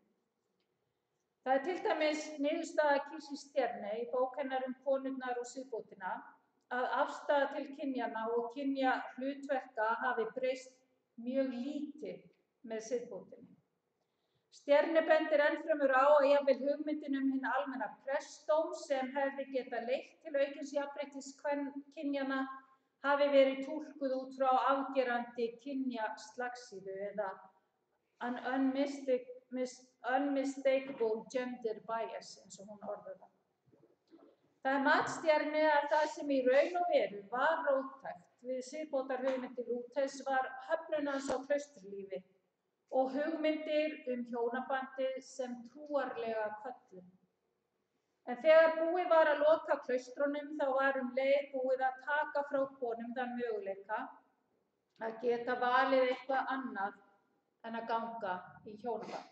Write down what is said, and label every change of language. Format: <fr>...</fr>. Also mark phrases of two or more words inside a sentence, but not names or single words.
<is>Það er til dæmis niðurstaða Kirsi Stjerne í bók hennar konurnar og siðbótina að afstaða til kynjanna og kynjahlutverka hafi breyst mjög lítið með siðbótinni. Stjerne bendir ennfremur á að jafnvel hugmyndin hinn almenna prestdóm sem hefði getað leitt til aukins jafnréttis kynjanna hafi verið túlkuð út frá afgerandi kynjaslagsíðu eða</is> <en>an unmistakable gender bias,</en> <is>eins og hún orðar það. Það er mat Stjerne að það sem í raun og veru var róttækt við siðbótarhugmyndir Lúthers var höfnun hans á klausturlífi og hugmyndir hjónabandið sem trúarlega köllun. En þegar búið var að loka klaustrunum þá var leið búið að taka frá konum þann möguleika að geta valið eitthvað annað en að ganga í hjónaband.</is>